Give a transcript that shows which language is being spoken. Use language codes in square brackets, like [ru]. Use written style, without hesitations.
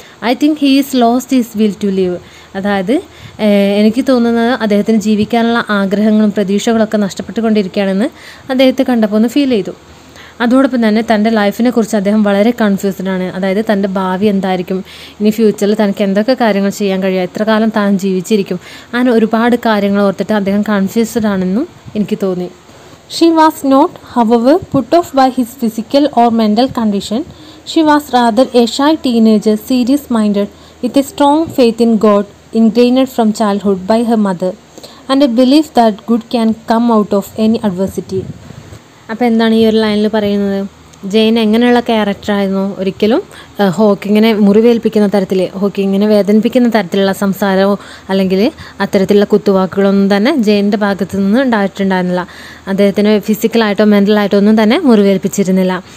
[en] I think he is lost his will to live. [ml] അതായത് എനിക്ക് തോന്നുന്നത് അദ്ദേഹത്തിന് ജീവിക്കാനുള്ള ആഗ്രഹങ്ങളും പ്രതീക്ഷകളൊക്കെ നഷ്ടപ്പെട്ടുകൊണ്ടിരിക്കുകയാണെന്ന് അദ്ദേഹത്തെ കണ്ടപ്പോൾ ഒന്ന് ഫീൽ ചെയ്തു. അതോടൊപ്പം തന്നെ തൻ്റെ ലൈഫിനെ കുറിച്ച് അദ്ദേഹം വളരെ കൺഫ്യൂസ്ഡ് ആണ്. അതായത് തൻ്റെ ഭാവി എന്തായിരിക്കും, ഇനി ഫ്യൂച്ചറിൽ തനിക്ക് എന്തൊക്കെ കാര്യങ്ങൾ ചെയ്യാൻ കഴിയുക, എത്ര കാലം താൻ ജീവിച്ചിരിക്കും, അങ്ങനെ ഒരുപാട് കാര്യങ്ങൾ ഓർത്തിട്ട് അദ്ദേഹം കൺഫ്യൂസ്ഡ് ആണെന്നും എനിക്ക് തോന്നി. [en] She was not, however, put off by his physical or mental condition. She was rather a shy teenager, serious-minded, with a strong faith in God, ingrained from childhood by her mother, and a belief that good can come out of any adversity. [ml] അപ്പോൾ എന്താണ് ഈ ഒരു ലൈനിൽ പറയുന്നത്? ജെയിൻ എങ്ങനെയുള്ള ക്യാരക്ടറായിരുന്നു? ഒരിക്കലും ഹോക്കിങ്ങിനെ മുറിവേൽപ്പിക്കുന്ന തരത്തിൽ, ഹോക്കിങ്ങിനെ വേദനിപ്പിക്കുന്ന തരത്തിലുള്ള സംസാരമോ അല്ലെങ്കിൽ അത്തരത്തിലുള്ള കുത്തുവാക്കുകളൊന്നും തന്നെ ജെയിൻ്റെ ഭാഗത്തു നിന്ന് ഉണ്ടായിട്ടുണ്ടായിരുന്നില്ല. അദ്ദേഹത്തിന് ഫിസിക്കലായിട്ടോ മെൻ്റലായിട്ടോ ഒന്നും തന്നെ മുറിവേൽപ്പിച്ചിരുന്നില്ല.